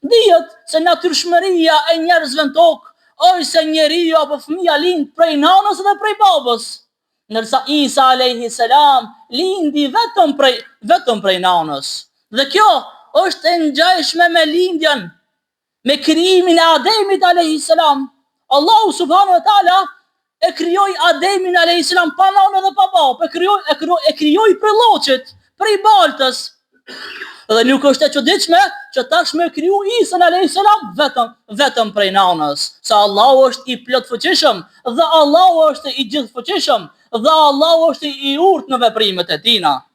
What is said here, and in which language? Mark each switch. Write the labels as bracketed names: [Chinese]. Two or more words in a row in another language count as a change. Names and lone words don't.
[Albanian] Dihet se natyrshmëria e njerëzve në tokë është se njeriu apo fëmia lind prej nanës dhe prej babës, ndërsa Isa [Arabic] عليه السلام [Albanian] lindi vetëm prej nanës. Dhe kjo është e ngjashme me lindjen, me krijimin e Ademit [Arabic] عليه السلام. [Albanian] Allahu [Arabic] سبحانه وتعالى [Albanian] e krijoi Ademin [Arabic] عليه السلام [Albanian] pa nanë dhe pa babë, e krijoi prej lloçit, prej baltës. Dhe nuk është e çuditshme që tashmë kriju Isa [Arabic] عليه السلام [Albanian] vetëm prej nanës, se Allahu është i plot fuqishëm dhe Allahu është i gjithë fuqishëm dhe Allahu është i urtë në veprimet e tina.